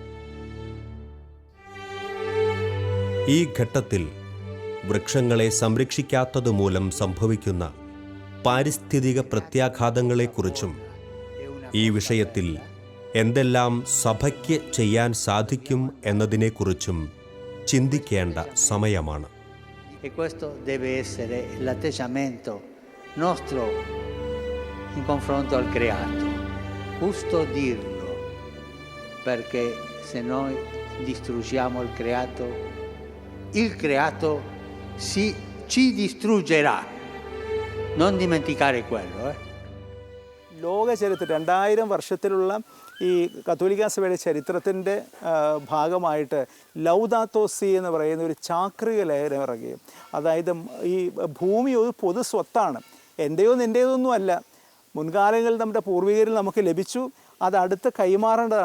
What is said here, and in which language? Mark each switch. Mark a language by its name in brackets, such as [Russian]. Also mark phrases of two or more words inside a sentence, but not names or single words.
[Malayalam] ഈ ഘട്ടത്തിൽ വൃക്ഷങ്ങളെ സംരക്ഷിക്കാത്തതുമൂലം സംഭവിക്കുന്ന പാരിസ്ഥിതിക പ്രത്യാഘാതങ്ങളെക്കുറിച്ചും ഈ വിഷയത്തിൽ എന്തെല്ലാം സഭയ്ക്ക് ചെയ്യാൻ സാധിക്കും എന്നതിനെക്കുറിച്ചും ചിന്തിക്കേണ്ട സമയമാണ്. [Italian] E questo deve essere l'atteggiamento nostro in confronto al creato. Custodirlo, perché se noi distruggiamo il creato ci distruggerà. Non dimenticare quello. [Malayalam] ലോക ചരിത്രം 2000 വർഷത്തിലുള്ള ഈ കത്തോലിക്കാ സഭയുടെ ചരിത്രത്തിൻ്റെ ഭാഗമായിട്ട് ലൗദാത്തോ സി എന്ന് പറയുന്ന ഒരു ചാക്രിക ലേഖനം ഇറങ്ങുകയും, അതായത് ഈ ഭൂമി ഒരു പൊതു സ്വത്താണ്, എൻ്റെയോ നിൻ്റേതൊന്നും അല്ല. മുൻകാലങ്ങളിൽ നമ്മുടെ പൂർവികരിൽ നമുക്ക് ലഭിച്ചു, അത് അടുത്ത് കൈമാറേണ്ടതാണ്.